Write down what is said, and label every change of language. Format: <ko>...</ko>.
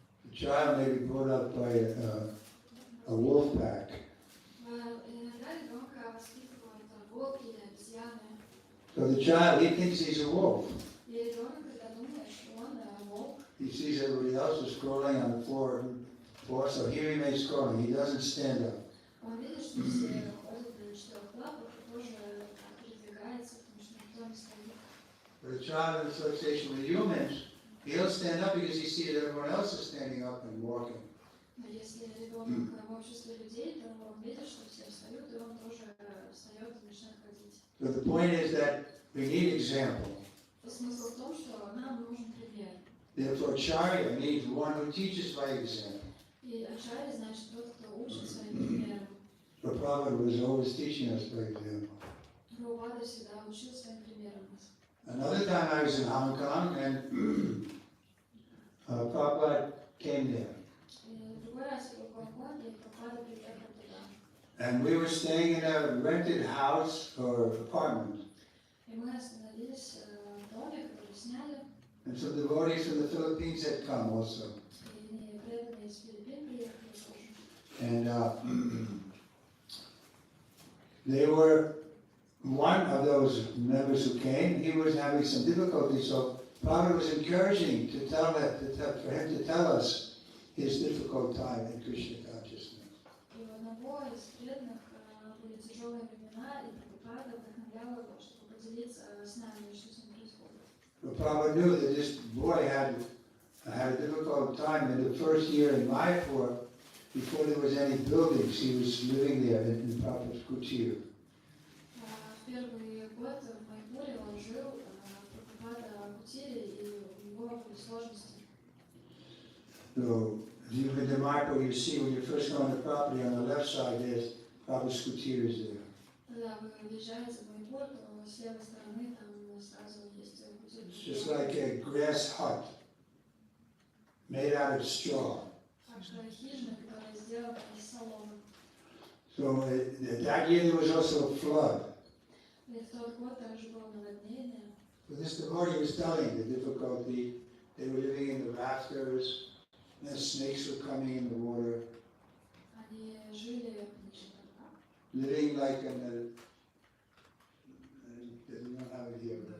<en>A child may be brought up by a wolf pack.</en> <ru>иногда ребенка воспитывают волки или обезьяны.</ru> <en>So the child, he thinks he's a wolf.</en> <ru>И ребенок, когда думает, что он волк,</ru> <en>He sees everybody else is scrolling on the floor, so he remains scrolling. He doesn't stand up.</en> <ru>он видит, что все ходят на четырех лапах и тоже передвигается, потому что никто не стоит.</ru> <en>But a child in association with humans, he'll stand up because he sees that everyone else is standing up and walking.</en> <ru>Но если ребенок в обществе людей, то он видит, что все встают, и он тоже встает и начинает ходить.</ru> <en>So the point is that we need example.</en> <ru>Смысл в том, что нам нужен пример.</ru> <en>Therefore, Acharya needs one who teaches by example.</en> <ru>И ачарья значит тот, кто учит своим примером.</ru> <en>So Prabhupada was always teaching us by example.</en> <ru>Прабхупада всегда учил своим примером нас.</ru> <en>Another time I was in Hong Kong and Prabhupada came there.</en> <ru>И другой раз я был в Гонконге, и Прабхупада приехал туда.</ru> <en>And we were staying in a rented house or apartment.</en> <ru>И мы остановились в доме, который сняли.</ru> <en>And some devotees from the Philippines had come also.</en> <ru>И преданные из Филиппин приехали тоже.</ru> <en>And they were, one of those members who came, he was having some difficulty, so Prabhupada was encouraging for him to tell us his difficult time in Krishna consciousness.</en> <ru>И у одного из преданных были тяжелые времена, и Прабхупада вдохновлял его, чтобы поделиться с нами, что с ним происходит.</ru> <en>But Prabhupada knew that this boy had a difficult time in the first year in Mayapur, before there was any buildings. He was living there in Prabhupada's kutir.</en> <ru>В первый год в Майпуре он жил, Прабхупада в кутире, и у него были сложности.</ru> <en>So, if you've been to Mayapur, you see when you first go on the property, on the left side, there's Prabhupada's kutir is there.</en> <ru>Когда вы въезжаете в Майпур, то с левой стороны там сразу есть кутир.</ru> <en>It's just like a grass hut made out of straw.</en> <ru>Такая хижина, которая сделана из соломы.</ru> <en>So that year there was also a flood.</en> <ru>И в тот год также было наводнение.</ru> <en>But this devotee was telling the difficulty. They were living in the rafters, and the snakes were coming in the water.</en> <ru>Они жили на чердаках.</ru> <en>Living like in the, we don't have it here.</en>